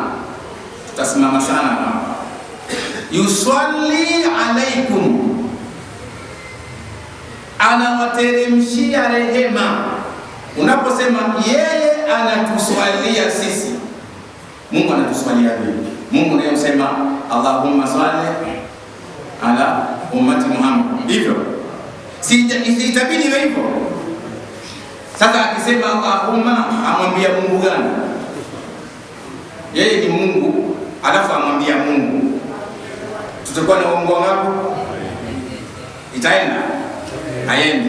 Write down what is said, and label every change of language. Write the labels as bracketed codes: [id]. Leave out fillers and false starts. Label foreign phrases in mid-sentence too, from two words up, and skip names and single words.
[sw] Tutasimama sana hapa. [ar] يصلي عليكم, [sw] anawateremshia rehema. Unaposema yeye anatuswalia sisi, Mungu anatuswalia vipi? Mungu ndiye msema [ar] اللهم صل على أمة محمد. [sw] Hivyo si itabidi hivyo. Sasa akisema Allahumma, amwambia Mungu gani? Yeye ni Mungu, alafu amwambia Mungu, tutakuwa na uongo ngapi? Itaenda haendi.